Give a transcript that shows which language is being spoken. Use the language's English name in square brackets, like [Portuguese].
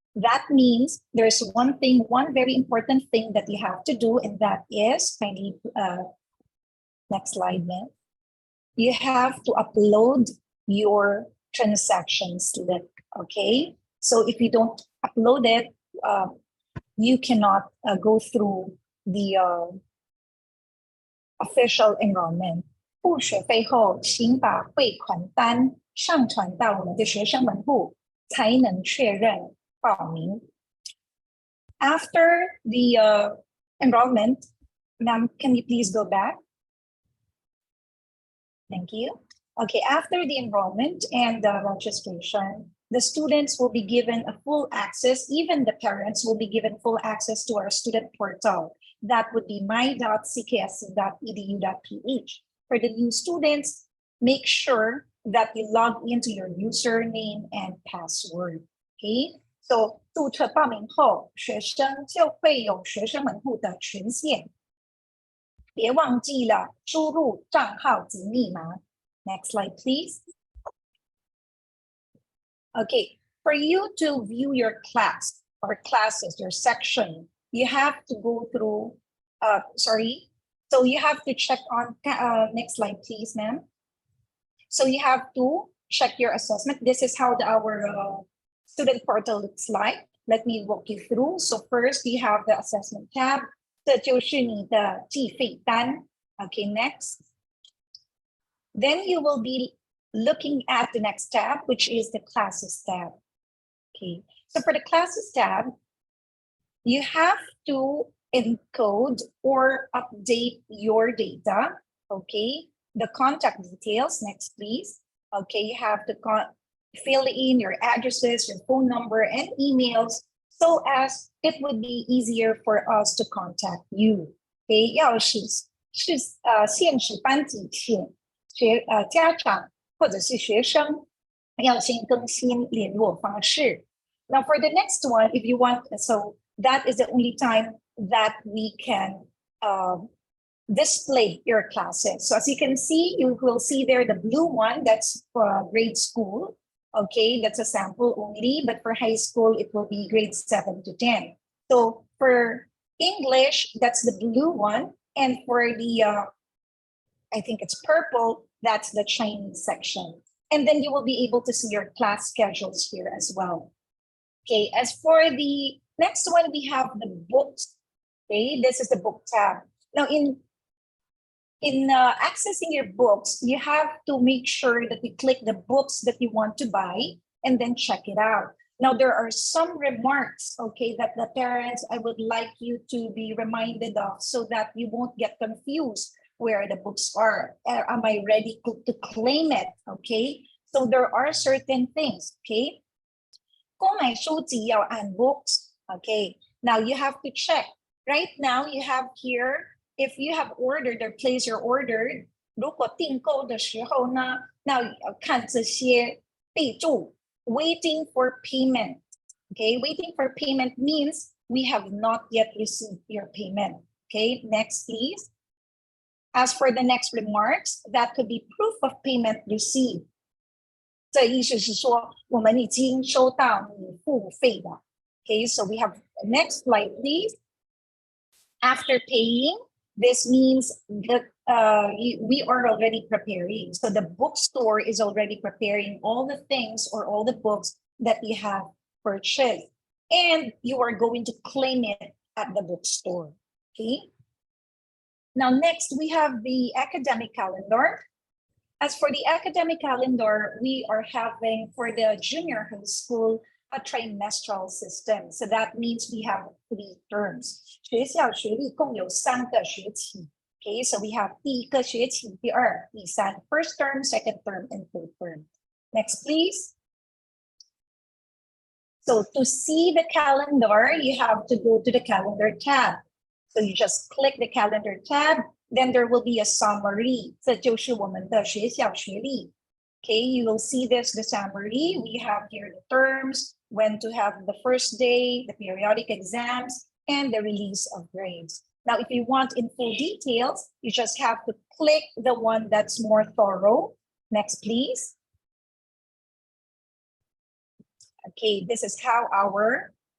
[English] That means there's one very important thing that you have to do, and that is, kindly, next slide, ma'am. You have to upload your transaction slip, okay? So if you don't upload it, you cannot go through the official enrollment. [Chinese] 付学费后，请把汇款单上传到我们的学生门户，才能确认报名。 [English] After the enrollment, ma'am, can you please go back? Thank you. Okay, after the enrollment and the registration, the students will be given a full access, even the parents will be given full access to our student portal. That would be my.cksc.edu.ph. For the new students, make sure that you log into your username and password. [Chinese] Okay, so 注册报名后，学生就会有学生门户的权限。别忘记了输入账号及密码。 [English] Next slide, please. Okay, for you to view your class or classes, your section, you have to go through, so you have to check on, next slide, please, ma'am. So you have to check your assessment. This is how our student portal looks like. Let me walk you through. So first, you have the assessment tab. [Chinese] 这就是你的计费单. [English] Okay, next. Then you will be looking at the next tab, which is the classes tab. Okay, so for the classes tab, you have to encode or update your data. Okay, the contact details. Next, please. Okay, you have to fill in your addresses, your phone number, and emails, so as it would be easier for us to contact you. [Chinese] Okay, 要是限时班级前家长或者是学生要先更新联络方式。 [English] Now for the next one, if you want, so that is the only time that we can display your classes. So as you can see, you will see there the blue one, that's for grade school. Okay, that's a sample only, but for high school, it will be grades 7 to 10. So for English, that's the blue one. And for the, I think it's purple, that's the Chinese section. And then you will be able to see your class schedules here as well. Okay, as for the next one, we have the books. Okay, this is the book tab. Now in accessing your books, you have to make sure that you click the books that you want to buy and then check it out. Now, there are some remarks, okay, that the parents, I would like you to be reminded of so that you won't get confused where the books are. Am I ready to claim it, okay? So there are certain things, okay? [Chinese] 购买书籍要按 books, okay? [English] Now, you have to check. Right now, you have here, if you have ordered or placed your order, [Chinese] 如果订购的时候呢，那看这些备注 [English] waiting for payment. Okay, waiting for payment means we have not yet received your payment. Okay, next please. As for the next remarks, that could be proof of payment received. [Chinese] 这意思是说我们已经收到你付费的。 [English] Okay, so we have next slide, please. After paying, this means that we are already preparing. So the bookstore is already preparing all the things or all the books that you have purchased. And you are going to claim it at the bookstore. Okay. Now, next we have the academic calendar. As for the academic calendar, we are having for the junior high school a trimestral system. So that means we have 3 terms. [Chinese] 学校学历共有3个学期. [English] Okay, so we have [Chinese] 第一个学期, 第二, 第三, [English] first term, second term, and third term. Next, please. So to see the calendar, you have to go to the calendar tab. So you just click the calendar tab, then there will be a summary. [Chinese] 这就是我们的学校学历. [English] Okay, you will see this, the summary. We have here the terms, when to have the first day, the periodic exams, and the release of grades. Now, if you want in full details, you just have to click the one that's more thorough. Next, please. Okay, this is how our